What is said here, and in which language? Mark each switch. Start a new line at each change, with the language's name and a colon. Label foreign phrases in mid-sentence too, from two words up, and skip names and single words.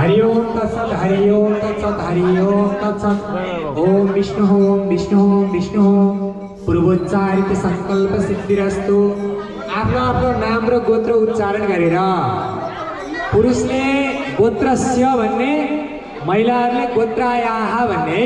Sanskrit: ओम तत्सत् हरि ओम तत्सत् हरि ओम तत्सत् ओम विष्णु पूर्वोच्चारित संकल्प सिद्धिरस्तु।
Nepali: आफ्नो आफ्नो नाम र गोत्र उच्चारण गरेर पुरुषले गोत्रस्य भन्ने, महिलाहरूले गोत्रायाः भन्ने।